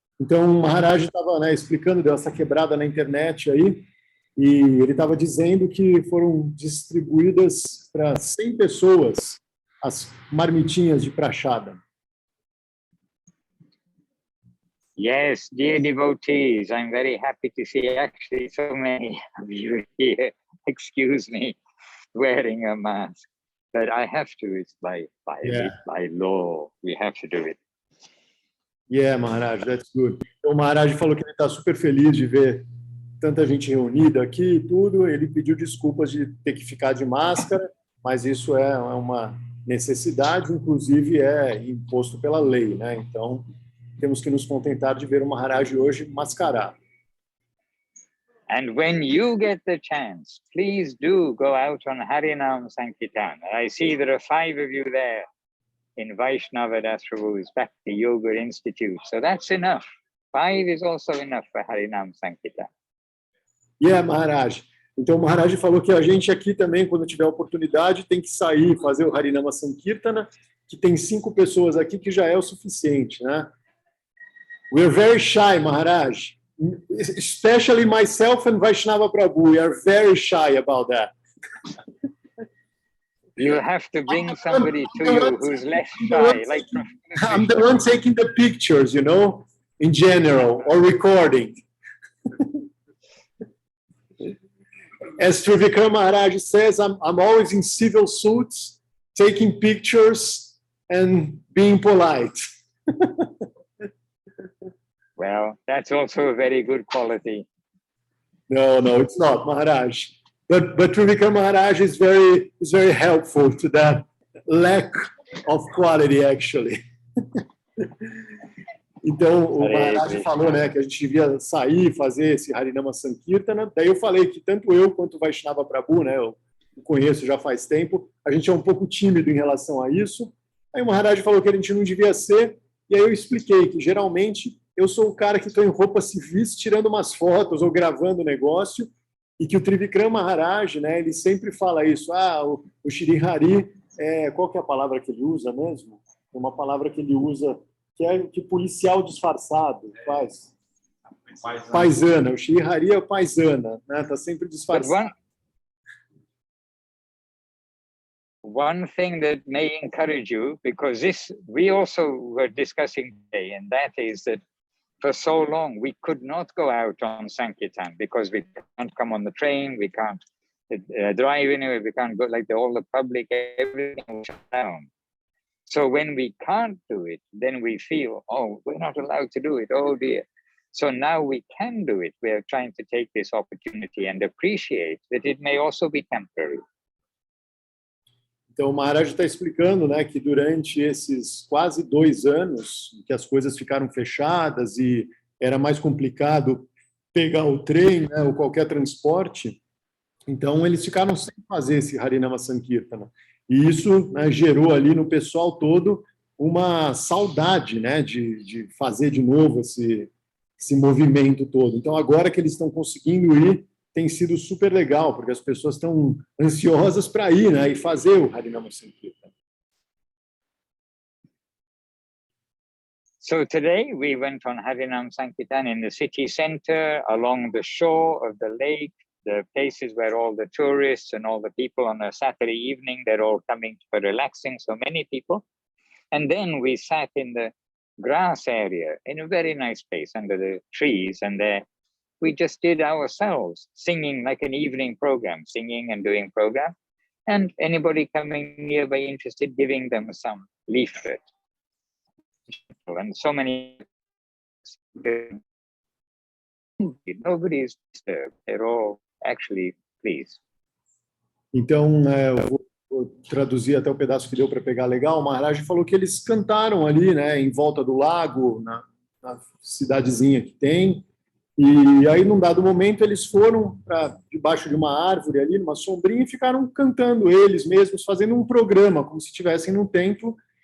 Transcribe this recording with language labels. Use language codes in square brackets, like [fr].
[pt] Então, o Maharaj estava explicando dessa quebrada na internet aí, e ele estava dizendo que foram distribuídas para 100 pessoas as marmitinhas de prashadam. [en] Yes, dear devotees, I'm very happy to see actually so many of you here. Excuse me, wearing a mask, but I have to. It's by law. We have to do it. Yeah, Maharaj, that's good. [pt] Então, o Maharaj falou que ele está super feliz de ver tanta gente reunida aqui e tudo. Ele pediu desculpas de ter que ficar de máscara, mas isso é uma necessidade, inclusive é imposto pela lei, né? Então, temos que nos contentar de ver o Maharaj hoje mascarado. [en] And when you get the chance, please do go out on Harinama Sankirtana. I see there are 5 of you there in Vaishnava Das Prabhu's Bhakti Yoga Institute. So that's enough. 5 is also enough for Harinama Sankirtana. Yeah, Maharaj. [pt] Então, o Maharaj falou que a gente aqui também, quando tiver oportunidade, tem que sair, fazer o Harinama Sankirtana, que tem 5 pessoas aqui, que já é o suficiente, né? [en] We're very shy, Maharaj. Especially myself and Vaishnava Prabhu. We are very shy about that. You have to bring somebody to you who's less shy. I'm the one taking the pictures, in general, or recording. As Trivikram Maharaj says, I'm always in civil suits, taking pictures, and being polite. Well, that's also a very good quality. No, it's not, Maharaj. But Trivikram Maharaj is very helpful to that lack of quality, actually. [pt] Então, o Maharaj falou, né, que a gente devia sair, fazer esse Harinama Sankirtana. Daí eu falei que tanto eu quanto o Vaishnava Prabhu, né, eu conheço já faz tempo, a gente é um pouco tímido em relação a isso. Aí o Maharaj falou que a gente não devia ser, e aí eu expliquei que, geralmente, eu sou o cara que estou em roupa civis, tirando umas fotos ou gravando o negócio, e que o Trivikram Maharaj, né, ele sempre fala isso, o Shri Hari, qual que é a palavra que ele usa mesmo? Uma palavra que ele usa, que policial disfarçado faz. Paisana. O Shri Hari é o paisana, né? Tá sempre disfarçado. [en] One thing that may encourage you, because this we also were discussing today, and that is that for so long we could not go out on Sankirtan because we can't come on the train, we can't drive anywhere, we can't go, like all the public, everything was shut down. So when we can't do it, then we feel, oh, we're not allowed to do it, oh dear. So now we can do it. We are trying to take this opportunity and appreciate that it may also be temporary. Então, o Maharaj está explicando, né, que durante esses quase 2 anos que as coisas ficaram fechadas e era mais complicado pegar o trem, né, ou qualquer transporte, então eles ficaram sem fazer esse Harinama Sankirtana. E isso, né, gerou ali no pessoal todo uma saudade, né, de fazer de novo esse movimento todo. Então, agora que eles estão conseguindo ir, tem sido super legal, porque as pessoas estão ansiosas para ir, né, e fazer o Harinama Sankirtana. So today we went on Harinama Sankirtana in the city center, along the shore of the lake, the places where all the tourists and all the people on a Saturday evening, they're all coming for relaxing, so many people. And then we sat in the grass area in a very nice place under the trees, and there we just did ourselves, singing like an evening program, singing and doing program. And anybody coming nearby interested, giving them some leaflet. And so many, nobody is disturbed. They're all actually pleased. [pt] Então, eu vou traduzir até o pedaço que deu para pegar legal. O Maharaj falou que eles cantaram ali, né, em volta do lago, na cidadezinha que tem. E aí, num dado momento, eles foram para debaixo de uma árvore ali, numa sombrinha, e ficaram cantando eles mesmos, fazendo um programa, como se estivessem num templo.